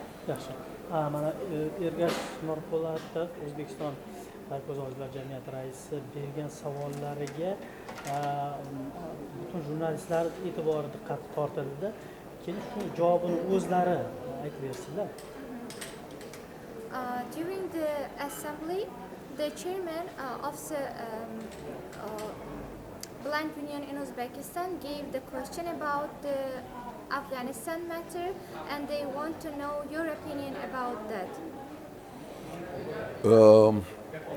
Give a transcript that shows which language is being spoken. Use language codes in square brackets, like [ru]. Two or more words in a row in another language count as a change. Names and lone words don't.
[uz] Yaxshi. Mana Ergash Norpo'latov, O'zbekiston KOZI OJIZLAR jamiyati raisi bergan savollariga butun jurnalistlar e'tibori diqqat tortildi. Keyin shu javobini o'zlari aytib bersinlar. [en] During the assembly, the chairman of the Blind Union in Uzbekistan gave the question about the Afghanistan matter, and they want to know your opinion about that.